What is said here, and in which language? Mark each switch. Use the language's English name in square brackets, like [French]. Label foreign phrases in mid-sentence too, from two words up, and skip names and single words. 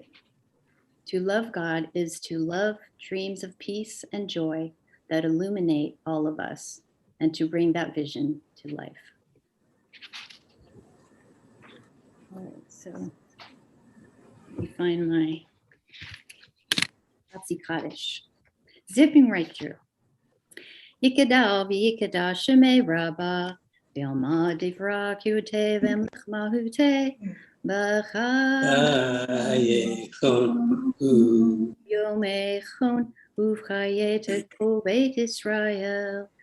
[English] To love God is to love dreams of peace and joy that illuminate all of us and to bring that vision to life. All right, so let me find my Hatsi Kaddish. Zipping right through. [Aramaic] יתגדל ויתקדש שמה רבא בעלמא דיברא כרעותה וימליך מלכותה בחייכון וביומיכון ובחיי בית ישראל